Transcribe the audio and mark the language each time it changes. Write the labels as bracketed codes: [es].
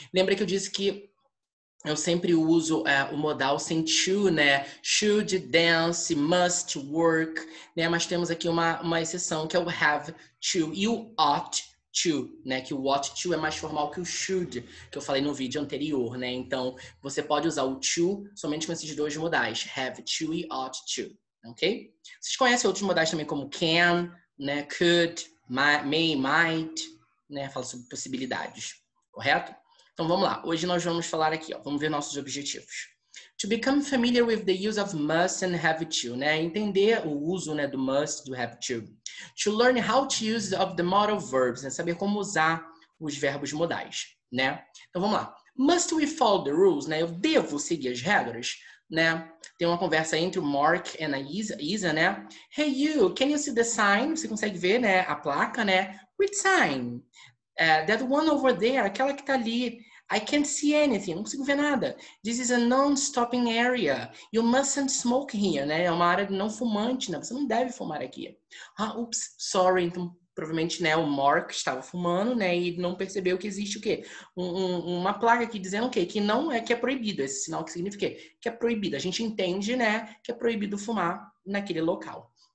[pt] Lembra que eu disse que eu sempre uso o modal sem to, Should, dance, must, work, Mas temos aqui uma exceção, que é o have to e o ought to, Que o ought to é mais formal que o should, que eu falei no vídeo anterior, Então, você pode usar o to somente com esses dois modais, have to e ought to, ok? Vocês conhecem outros modais também como can, could, may, might, Fala sobre possibilidades, correto? Então, vamos lá. Hoje nós vamos falar aqui, Vamos ver nossos objetivos. [en] To become familiar with the use of must and have to, [pt] Entender o uso, do must, do have to. [en] To learn how to use of the modal verbs, [pt] Saber como usar os verbos modais, Então, vamos lá. [en] Must we follow the rules, [pt] Eu devo seguir as regras, Tem uma conversa entre o Mark e a Isa, [en] Hey you, can you see the sign? [pt] Você consegue ver, a placa, [en] Which sign? That one over there, [pt] aquela que tá ali. [en] I can't see anything, [pt] não consigo ver nada. [en] This is a non-stopping area. You mustn't smoke here, [pt] É uma área não fumante, Você não deve fumar aqui. [en] Oops, sorry. [pt] Então, provavelmente, o Mark estava fumando, E não percebeu que existe o quê? Uma placa aqui dizendo o quê? Que não é que é proibido. Esse sinal que significa o quê? Que é proibido. A gente entende, que é proibido fumar naquele local.